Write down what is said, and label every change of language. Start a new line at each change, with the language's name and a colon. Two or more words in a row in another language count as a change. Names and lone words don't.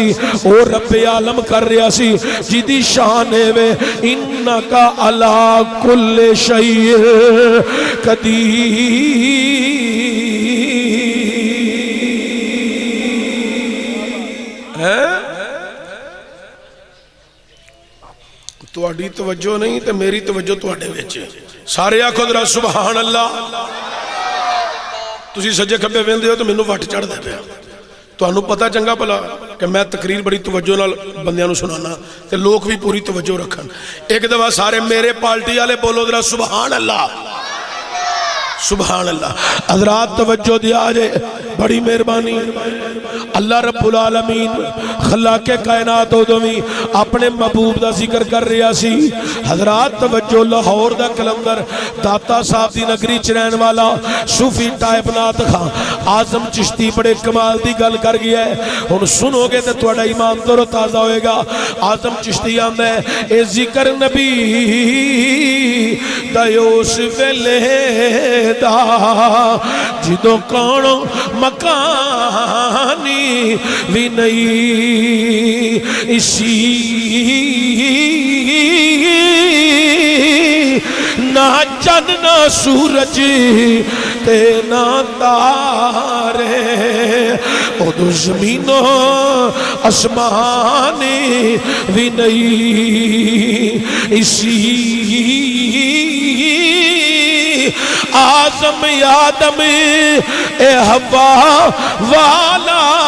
Punjabi: او رب عالم کر رہا سی، جدی شان ہے وے انکا
Arabic: علی کل شیء قدیر۔
Punjabi: تواڈی توجہ نہیں تے میری توجہ تواڈے وچ ہے۔ سارے آکھو ذرا
Arabic: سبحان اللہ۔
Punjabi: تسی سجے کھبے ویندے ہو تو مینوں وٹ چڑھ دے پیا۔ تانوں پتہ چنگا بھلا کہ میں تقریر بڑی توجہ نال بندیاں نوں سنانا تے لوگ بھی پوری توجہ رکھن۔ ایک دفعہ سارے میرے پارٹی والے بولو ذرا
Arabic: سبحان اللہ، سبحان اللہ۔
Punjabi: حضرات توجہ دیا جے، بڑی مہربانی۔
Arabic: اللہ رب العالمین
Punjabi: خلاق کائنات ادویں اپنے محبوب دا ذکر کر رہا سی۔ حضرات توجہ، لاہور دا کلندر داتا صاحب دی نگری چ رہن والا صوفی ٹائپ نات خان اعظم چشتی بڑے کمال دی گل کر گیا ہے۔ ہن سنو گے تے تہاڈا ایمان تر و تازہ ہوئے گا۔ اعظم چشتی آندا ہے اے ذکر نبی دا اس ویلے دا جدوں کون مکانی بھی نہیں، اسی نہ چند نہ سورج تے نہ تارے، ادو زمین و آسمان بھی نہیں، اسی آزم آدم اے ہوا والا،